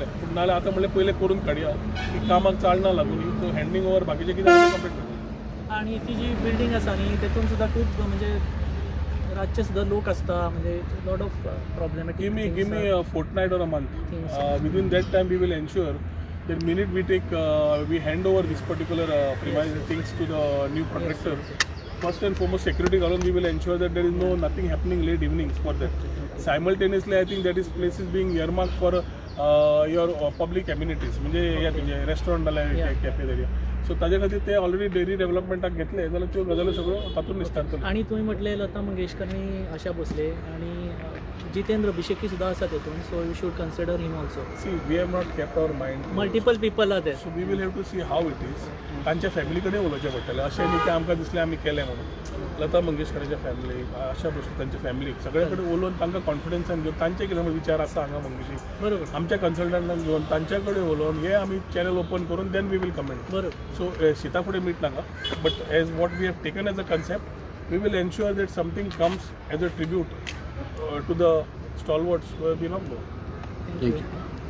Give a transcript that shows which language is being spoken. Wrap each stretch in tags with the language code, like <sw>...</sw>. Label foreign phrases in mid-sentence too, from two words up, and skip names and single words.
<kok>पूण नाल्यार आतां म्हणलें पयलें करून काडया की कामाक चालना लागून तो</kok> <en>handing over</en> <kok>बाकीचे कितें कंप्लीट करता. आनी ती जी बिल्डींग आसा न्ही तेतून सुद्दां खूब म्हणजे रातचे सुद्दां लोक आसता म्हणजे</kok> <en>lot of problematic. Give me a fortnight or a month. Within that time we will ensure that minute we hand over this particular premises things to the new contractor. First and foremost security alone we will ensure that there is nothing happening late evenings for that. Simultaneously I think that is place is being earmarked for your public amenities</en> <kok>म्हणजे रेस्टॉरंट नाल्यार कॅफे एरिया. सो ताजे खातीर ते ऑलरेडी डेरी डेव्हलपमेंटाक घेतले जाल्यार त्यो गजाली सगळ्यो तातूंत निस्तारतल्यो. आनी तुवें म्हटलें लता मंगेशकरनी आशा भोसले आनी जितेंद्र अभिषेकी सुद्दां आसा तेतून.</kok> <en>So you should consider him also. See we have not kept our mind. Multiple people are there. So we will have to see how it is.</en> <kok>तांच्या फॅमिली कडेन उलोवचें पडटलें. अशें न्ही की आमकां दिसलें आमी केलें म्हणून. लता मंगेशकराच्या फॅमिली आशा भोसले तांच्या फॅमिलीक सगळे कडेन उलोवन तांकां कॉन्फिडन्सान घेवन तांचे कितें विचार आसा हांगा मंगेशी बरोबर आमच्या कन्सल्टंटांक घेवन तांच्या कडेन उलोवन हे आमी</kok> <en>channel open</en> <kok>करून देन</kok> <en>we will comment.</en> <kok>बरोबर.</kok> <en>सो</en> <kok>सिता फुडें मीट नाका</kok> <en>But as what we have taken as a concept we will ensure that something comes as a tribute to the stalwarts who have been on board. Thank you.</en>